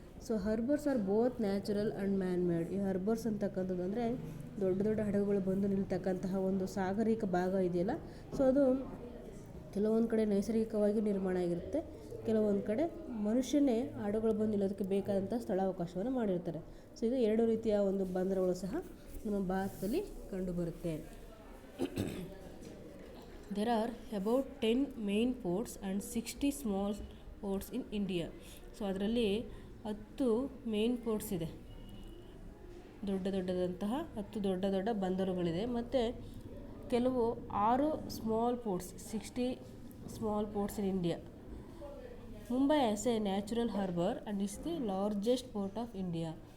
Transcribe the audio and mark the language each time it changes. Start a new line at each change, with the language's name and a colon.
English: So harbours are both natural and man made.
Kannada: ಈ ಹರ್ಬರ್ಸ್ ಅಂತಕ್ಕಂಥದ್ದು ಅಂದರೆ ದೊಡ್ಡ ದೊಡ್ಡ ಹಡಗುಗಳು ಬಂದು ನಿಲ್ತಕ್ಕಂತಹ ಒಂದು ಸಾಗರಿಕ ಭಾಗ ಇದೆಯಲ್ಲ, ಸೊ ಅದು ಕೆಲವೊಂದು ಕಡೆ ನೈಸರ್ಗಿಕವಾಗಿ ನಿರ್ಮಾಣ ಆಗಿರುತ್ತೆ, ಕೆಲವೊಂದು ಕಡೆ ಮನುಷ್ಯನೇ ಹಡಗುಗಳು ಬಂದು ನಿಲ್ಲೋದಕ್ಕೆ ಬೇಕಾದಂಥ ಸ್ಥಳಾವಕಾಶವನ್ನು ಮಾಡಿರ್ತಾರೆ. ಸೊ ಇದು 2 ರೀತಿಯ ಒಂದು ಬಂದರುಗಳು ಸಹ ನಮ್ಮ ಭಾರತದಲ್ಲಿ ಕಂಡುಬರುತ್ತೆ.
English: There are about 10 main ports and 60 small ports in India.
Kannada: So ಅದರಲ್ಲಿ 10 ಮೇನ್ ಪೋರ್ಟ್ಸ್ ಇದೆ, ದೊಡ್ಡದಂತಹ 10 ದೊಡ್ಡ ಬಂದರುಗಳಿದೆ, ಮತ್ತು
English: ಕೆಲವು 6 small ports 60 small ports in India. Mumbai as a natural harbour and is the largest port of India.